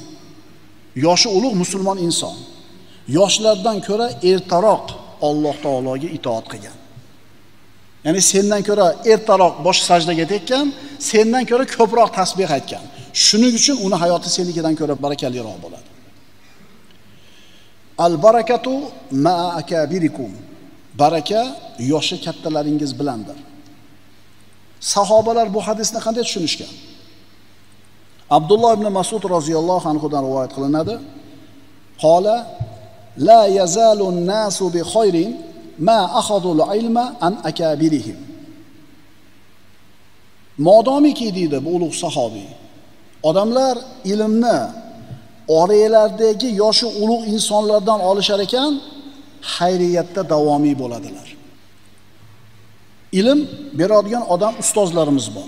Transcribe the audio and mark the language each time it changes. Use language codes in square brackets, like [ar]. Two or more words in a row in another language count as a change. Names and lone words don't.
[uz] Yoshi ulug' musulmon inson. Yoshlardan ko'ra ertaroq Alloh taologa itoat qilgan. Ya'ni sendan ko'ra ertaroq bosh sajdaga tekkan, sendan ko'ra ko'proq tasbih aytgan. Shuning uchun uni hayoti senikidan ko'ra barakaliroq bo'ladi. [ar] البركة مع أكابركم. [uz] Baraka yoshi kattalaringiz bilandir. Sahobalar bu hadisni qanday tushunishgan? Abdulloh ibn Mas'ud roziyallohu anhudan rivoyat qilinadi. [ar] قال لا يزال الناس بخير ما أخذوا العلم عن أكابرهم. [uz] Modomiki deydi bu ulug' sahobiy, odamlar ilmni oralaridagi yoshi ulug' insonlardan olishar ekan, xayriyatda davomiy bo'ladilar. Ilm beradigan odam ustozlarimiz bor.